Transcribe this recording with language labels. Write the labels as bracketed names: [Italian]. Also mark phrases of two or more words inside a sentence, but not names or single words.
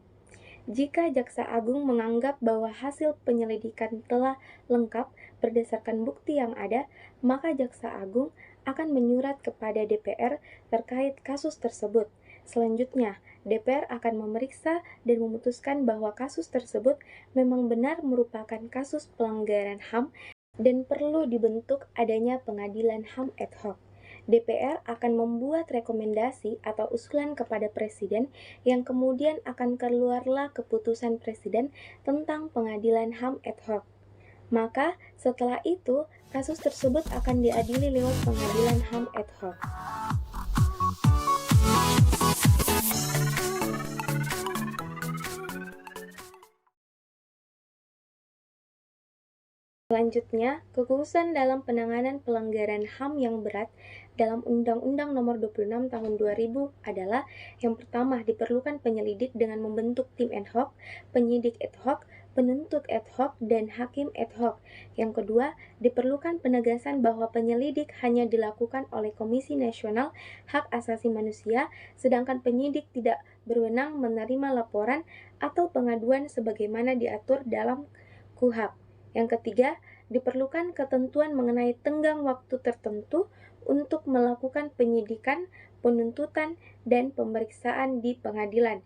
[Indonesian] Jika Jaksa Agung menganggap bahwa hasil penyelidikan telah lengkap berdasarkan bukti yang ada, maka Jaksa Agung akan menyurat kepada DPR terkait kasus tersebut. Selanjutnya, DPR akan memeriksa dan memutuskan bahwa kasus tersebut memang benar merupakan kasus pelanggaran HAM dan perlu dibentuk adanya pengadilan HAM [Latin] ad hoc. [Indonesian] DPR akan membuat rekomendasi atau usulan kepada Presiden yang kemudian akan keluarlah keputusan Presiden tentang pengadilan HAM [Latin] ad hoc. [Indonesian] Maka setelah itu, kasus tersebut akan diadili lewat pengadilan HAM [Latin] ad hoc. [Indonesian] Selanjutnya, kekhususan dalam penanganan pelanggaran HAM yang berat dalam Undang-Undang Nomor 26 Tahun 2000 adalah yang pertama, diperlukan penyelidik dengan membentuk tim [Latin] ad hoc, [Indonesian] penyidik [Latin] ad hoc, [Indonesian] penuntut [Latin] ad hoc [Indonesian] dan hakim [Latin] ad hoc. [Indonesian] Yang kedua, diperlukan penegasan bahwa penyelidik hanya dilakukan oleh Komisi Nasional Hak Asasi Manusia, sedangkan penyidik tidak berwenang menerima laporan atau pengaduan sebagaimana diatur dalam KUHP. Yang ketiga, diperlukan ketentuan mengenai tenggang waktu tertentu untuk melakukan penyidikan, penuntutan, dan pemeriksaan di pengadilan.